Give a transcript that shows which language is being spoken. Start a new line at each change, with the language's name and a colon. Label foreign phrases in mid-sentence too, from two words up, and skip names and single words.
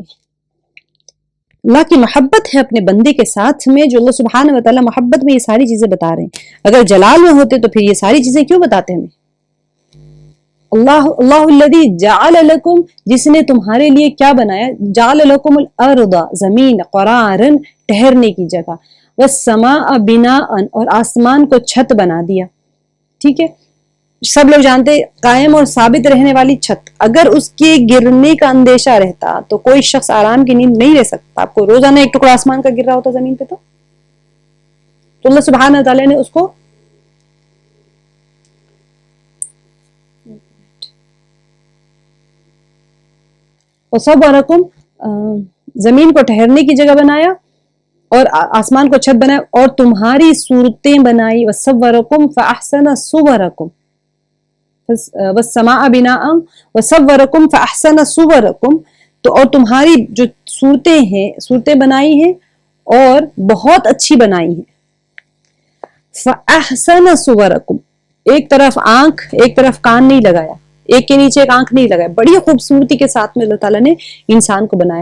Urdu: اللہ کی محبت ہے اپنے بندے کے ساتھ میں، جو
Arabic: اللہ سبحانہ وتعالیٰ
Urdu: محبت میں یہ ساری چیزیں بتا رہے ہیں۔ اگر جلال میں ہوتے تو پھر یہ ساری چیزیں کیوں بتاتے ہمیں؟
Arabic: اللہ الذی جعل لکم،
Urdu: جس نے تمہارے لیے کیا بنایا،
Arabic: جعل لکم الارض،
Urdu: زمین، قرارا، ٹھہرنے کی جگہ،
Arabic: والسماء بناء,
Urdu: اور آسمان کو چھت بنا دیا. ٹھیک ہے، سب لوگ جانتے ہیں قائم اور ثابت رہنے والی چھت، اگر اس کے گرنے کا اندیشہ رہتا تو کوئی شخص آرام کی نیند نہیں رہ سکتا. آپ کو روزانہ ایک ٹکڑا آسمان کا گر رہا ہوتا زمین پے، تو
Arabic: اللہ سبحانہ و تعالیٰ
Urdu: نے اس کو وصورکم، زمین کو ٹھہرنے کی جگہ بنایا اور آسمان کو چھت بنایا اور تمہاری صورتیں بنائی.
Arabic: وصورکم فأحسن صورکم، والسماء بناء وصورکم فأحسن صورکم,
Urdu: تو اور تمہاری جو صورتیں ہیں، صورتیں بنائی ہیں اور بہت اچھی بنائی ہیں.
Arabic: فأحسن صورکم,
Urdu: ایک طرف آنکھ ایک طرف کان نہیں لگایا، ایک کے نیچے ایک آنکھ نہیں لگایا، بڑی خوبصورتی کے ساتھ میں اللہ تعالیٰ نے انسان کو بنایا.